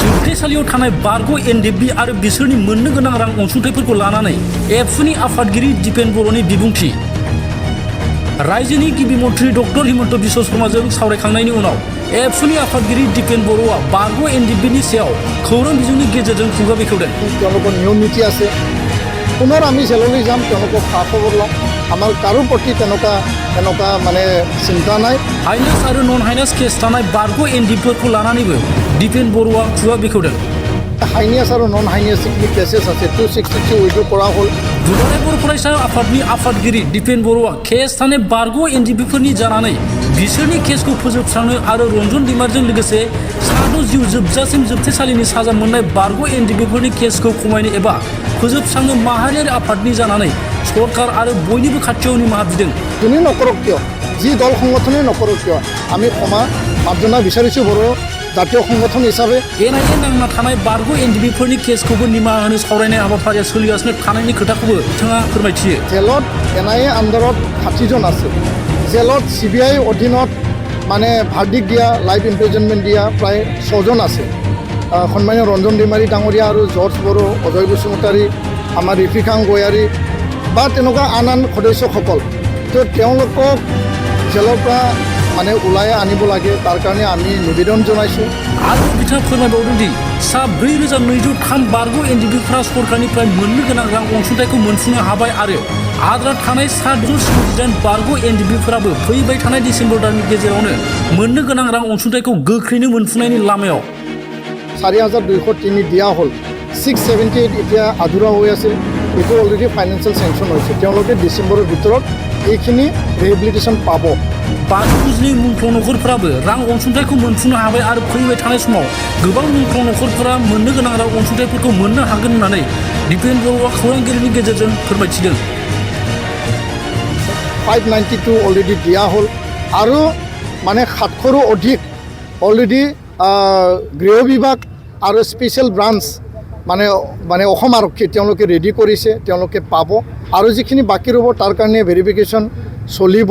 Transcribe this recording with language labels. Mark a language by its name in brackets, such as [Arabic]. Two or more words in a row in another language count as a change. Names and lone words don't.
[Bodo] जोबथेसालियाव थानाय बारग' NDFB आरो बिसोरनि मोननो गोनां रां अनसुंथाइफोरखौ लानानै एबसुनि आफादगिरि दिपेन बर'नि बिबुंथि। रायजोनि गिबि मन्थ्रि डक्टर हिमन्त बिश्व शर्माजों सावरायखांनायनि उनाव एबसुनि आफादगिरि दिपेन बर'आ बारग' NDFBनि सायाव खौरां बिजोंनि गेजेरजों खुगा बेखेवदों। [Assamese] তেওঁলোকৰ নিয়ম নীতি আছে, পুনৰ আমি জেললৈ যাম, তেওঁলোকক খা খবৰ ল'ম। আমাৰ কাৰো প্ৰতি তেনেকুৱা মানে চিন্তা নাই। [Bodo] हाइनास आरो नन हाइनास केस थानाय बारग' NDFBफोरखौ लानानैबो दिपेन बर'आ खुगा बेखेवदों। हाइनियास आरो नन हाइनियास जिखिनि केसेस আছে 263 उइड्र [Assamese] কৰা হ'ল। [Bodo] दुलाराय बर' फरायसा आफादनि आफादगिरि दिपेन बर'आ केस थानाय बारग' NDFBफोरनि जानानै बिसोरनि केसखौ फोजोबस्रांनो आरो रन्जन दैमारिजों लोगोसे साद' जिउ जोबजासिम जोबथेसालिनि साजा मोननाय बारग' NDFBफोरनि केसखौ खमायनो एबा फोजोबस्रांनो माहारियारि आफादनि जानानै सरकार आरो बयनिबो खाथियाव निमाहा बिदों। [Assamese] যোনে নকৰক কিয়, যি দল সংগঠনে নকৰক কিয়, আমি ক্ষমা মাৰ্জনা বিচাৰিছোঁ बर' জাতীয় সংগঠন হিচাপে। [Bodo] NIA नांना थानाय बारग' NDFBफोरनि केसखौबो निमाहा होनो सावरायनाय हाबाफारिया सोलिगासिनो थानायनि खोथाखौबो बिथाङा फोरमायथियो। [Assamese] জেলত NIA আণ্ডাৰত 60 জন আছে। জেলত CBI অধীনত মানে ভাৰ্ডিক্ট দিয়া, [English] life imprisonment [Assamese] দিয়া প্ৰায় 6 জন আছে। সন্মানীয় ৰঞ্জন দৈমাৰী ডাঙৰীয়া আৰু জৰ্জ বড়ো, অজয় বসুমতাৰী, আমাৰ ৰিফিকাং গয়াৰী বা তেনেকুৱা আন সদস্যসকল, তো তেওঁলোকক জেলৰ পৰা মানে ওলাই আনিব লাগে, তাৰ কাৰণে আমি নিবেদন জনাইছোঁ। [Bodo] आरो बिथाङा फोरमायबावदों दि सा 4203 बारग' NDFBफ्रा सरकारनिफ्राय मोननो गोनां रां अनसुंथाइखौ मोनफुंनो हाबाय आरो आद्रा थानाय 778 बारग' NDFBफोराबो फैबाय थानाय डिसेम्बर दाननि गेजेरावनो मोननो गोनां रां अनसुंथाइखौ गोख्रैनो मोनफुंनायनि लामायाव। [Assamese] 4203 দিয়া হ'ল। 678 এতিয়া আধৰুৱা হৈ আছে, এইটো [English] already financial sanction [Assamese] হৈছে। তেওঁলোকে ডিচেম্বৰৰ ভিতৰত এইখিনি ৰিহেবিলিটেশ্যন পাব। [Bodo] बारग' बुजिनि मुंख्लं नखरफोराबो रां अनसुंथाइखौ मोनफुंनो हाबाय आरो फैबाय थानाय समाव गोबां मुंख्लं नखरफोरा मोननो गोनां रां अनसुंथाइफोरखौ मोननो हागोन होननानै दिपेन बर'आ खौरांगिरिनि गेजेरजों फोरमायथिदों। [Assamese] 592 অলৰেডি দিয়া হ'ল আৰু মানে 700ৰো অধিক অলৰেডি গৃহ বিভাগ আৰু [English] special branch [Assamese] মানে অসম আৰক্ষী তেওঁলোকে ৰেডি কৰিছে, তেওঁলোকে পাব। আৰু যিখিনি বাকী ৰ'ব তাৰ কাৰণে ভেৰিফিকেশ্যন চলিব।